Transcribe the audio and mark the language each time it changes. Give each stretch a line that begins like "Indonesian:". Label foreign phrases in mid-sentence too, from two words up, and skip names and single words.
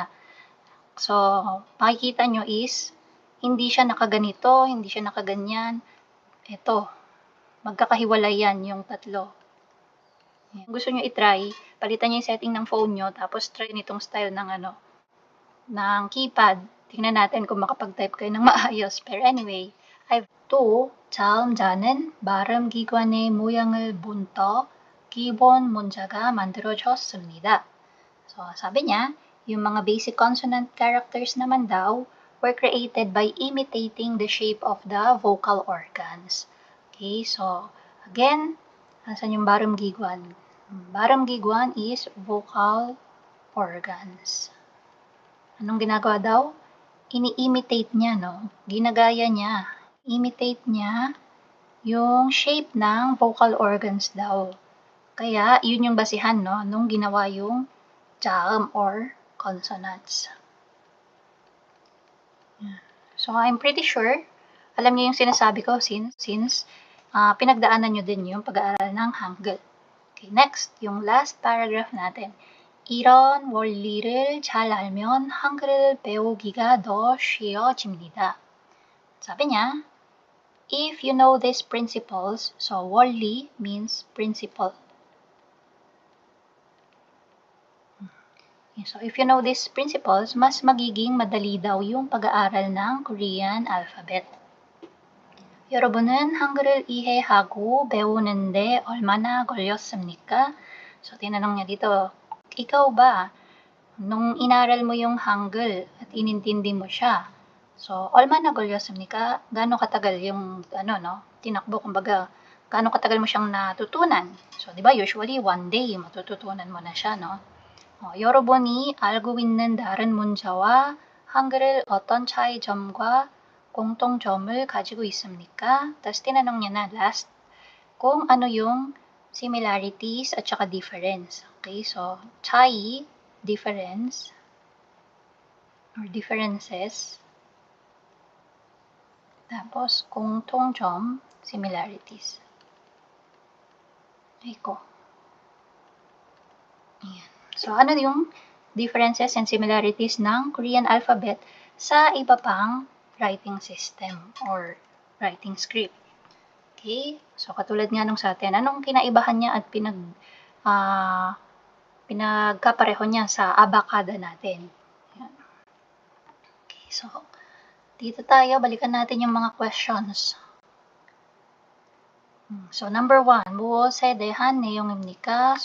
Filipino: So, makikita nyo is, hindi siya nakaganito, hindi siya nakaganyan. Ito, magkakahiwalay yan yung tatlo. Kung gusto nyo i-try, palitan nyo yung setting ng phone nyo, tapos try nitong style ng ng keypad. Tingnan natin kung makapag-type kayo ng maayos. Pero anyway,
Korean: 또 다음 자는 발음 기관의 모양을 본떠 기본 문자가 만들어졌습니다.
Filipino: So, sabi niya, yung mga
English: basic consonant characters
Filipino: naman daw
English: were created by imitating the shape of the vocal organs. Okay, so again,
Filipino: Asan yung baramgiguan?
English: Baramgiguan is vocal organs.
Filipino: Anong ginagawa daw? Ini-imitate niya, no? Ginagaya niya. Imitate niya yung shape ng
English: vocal organs
Filipino: daw. Kaya, yun yung basihan, no? Nung ginawa yung jaum or consonants.
English: So, I'm pretty sure,
Filipino: alam niyo yung sinasabi ko since pinagdaanan niyo din yung pag-aaral ng Hangul. Okay, next, yung
English: last paragraph
Filipino: natin.
Korean: 이런 원리를 잘 알면 한글을 배우기가 더 쉬워집니다.
Filipino: 사비 niya,
English: if you know these principles, so 원리 means principle. So if you know these principles,
Filipino: mas magiging madali daw yung pag-aaral ng Korean alphabet.
Korean: 여러분은 한글을 이해하고 배우는데 얼마나 걸렸습니까?
Filipino: So tinanong niya dito, ikaw ba, nung inaral mo yung Hangul at inintindi mo siya, so
Korean: 얼마나 걸렸습니까?
Filipino: Gaano katagal yung tinakbo, kumbaga, gaano katagal mo siyang natutunan? So, di ba, usually
English: one day
Filipino: matututunan mo na siya, no?
Korean: 여러분이 알고 있는 다른 문자와 한글을 어떤 차이점과 공통점을 가지고 있습니까?
Filipino: Tapos tinanong niya na last kung ano yung similarities at saka difference.
English: Okay, so 차이, difference, or differences.
Filipino: Tapos 공통점, similarities. Iko. Ayan. So, ano yung
English: differences and similarities
Filipino: ng
English: Korean alphabet
Filipino: sa iba pang
English: writing system or writing script?
Filipino: Okay? So, katulad nga nung sa atin, anong kinaibahan niya at pinagkapareho niya sa abakada natin? Ayan. Okay, so, dito tayo, balikan natin yung mga questions. So, number 1,
Korean: 무엇에 대한 내용입니까?